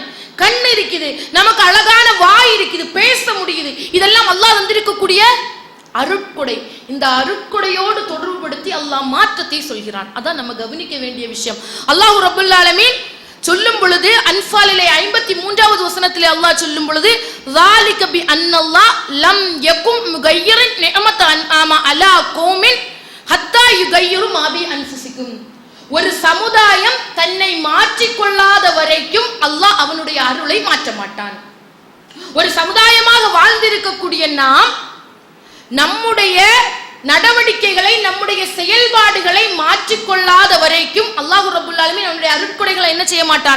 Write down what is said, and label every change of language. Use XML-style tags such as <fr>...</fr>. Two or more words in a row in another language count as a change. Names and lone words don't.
<ta>கண் இருக்குது, நமக்கு அழகான வாய் இருக்குது, பேச முடியுது, இதெல்லாம் அல்லாஹ் தந்திருக்கக்கூடிய அருட்கொடை. இந்த அருட்கொடையோடு தொடர்புபடுத்தி அல்லாஹ் மாற்றத்தை சொல்கிறான். அதான் நம்ம கவனிக்க வேண்டிய விஷயம்.</ta> <ar>الله رب العالمين</ar> <ta>சொல்லும் பொழுது அன்ஃபாலிலே 53வது வசனத்திலே அல்லாஹ் சொல்லும் பொழுது,</ta> <ar>ذَلِكَ بِأَنَّ اللَّهَ لَمْ يَكُنْ مُغَيِّرًا نِعْمَةً أَنْعَمَهَا عَلَى قَوْمٍ حَتَّى يُغَيِّرُوا مَا بِأَنفُسِهِمْ.</ar> <ta>ஒரு சமுதாயம் தன்னை மாற்றிக்கொள்ளாத வரைக்கும் அல்லாஹ் அவனுடைய அருளை மாற்ற மாட்டான். ஒரு சமுதாயமாக வாழ்ந்திருக்கக்கூடிய நாம் நம்முடைய நடவடிக்கைகளை, நம்முடைய செயல்பாடுகளை மாற்றிக்கொள்ளாத வரைக்கும்</ta> <ar>الله رب العالمين</ar> <ta>அவனுடைய அருட்கொடைகளை என்ன செய்ய மாட்டானா?</ta>